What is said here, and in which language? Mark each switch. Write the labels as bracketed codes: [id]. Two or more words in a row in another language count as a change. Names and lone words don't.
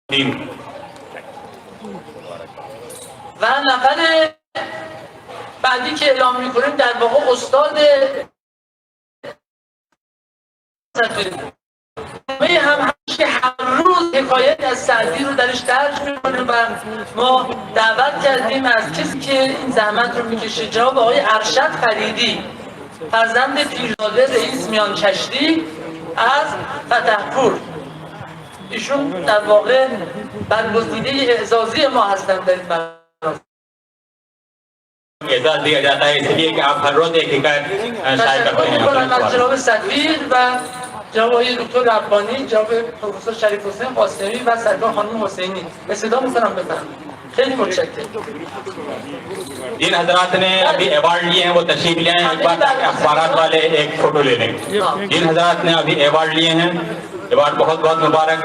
[fa] و نفر بعدی که اعلام میکنیم در واقع استاد هم که هر روز حکایت از سعدی رو درش درج میکنیم و ما دعوت کردیم از کسی که این زحمت رو میکشه جناب آقای ارشد فریدی فرزند پیرزاده رئیس میان کشتی از فتحپور. ایشون در واقع برگزیده اعزازی ما هستند در این مراسم. [ur] اعزاز دیا جاتا ہے اس لیے کہ آپ ہر روز ایک حکایت شائع کرتے ہیں. [fa] تشکر از جناب سفیر و جناب آقای دکتر ربانی، جناب پروفسور شریف حسین قاسمی و سرکار خانم حسینی. به صدا میکنم بفرمایید. خیلی متشکرم. [ur] جن حضرات نے ابھی ایوارڈ لیے ہیں وہ تشریف لے آئیں. ایک بار تاکہ اخبارات والے ایک فوٹو لے لیں. جن حضرات نے ابھی ایوارڈ لیے ہیں ایوارڈ بہت بہت مبارک.